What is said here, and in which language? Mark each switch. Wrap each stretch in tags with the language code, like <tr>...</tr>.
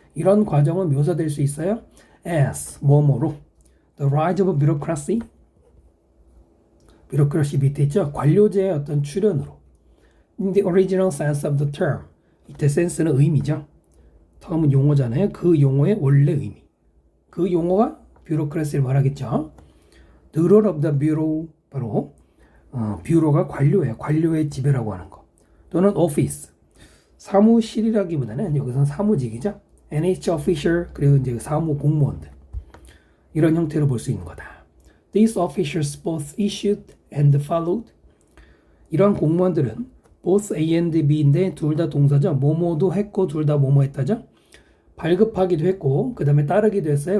<ko>이런 과정은 묘사될 수 있어요.</ko> <en>As,</en> <ko>뭐뭐로.</ko> <en>The rise of bureaucracy.</en> <ko>bureaucracy 밑에 있죠. 관료제의 어떤 출현으로.</ko> <en>In the original sense of the term.</en> <ko>이때 sense는 의미죠. term은 용어잖아요. 그 용어의 원래 의미. 그 용어가 bureaucracy를 말하겠죠.</ko> <en>The role of the bureau,</en> <ko>바로 뷰로가 관료예요. 관료의 지배라고 하는 거. 또는 office. 사무실이라기보다는 여기서는 사무직이죠. NH official 그리고 이제 사무 공무원들. 이런 형태로 볼 수 있는 거다.</ko> <en>These officials both issued and followed.</en> <ko>이런 공무원들은</ko> <en>both A and B</en> <ko>인데 둘 다 동사죠. 뭐뭐도 했고 둘 다 뭐뭐 했다죠. 발급하기도 했고 그 다음에 따르기도 했어요.</ko>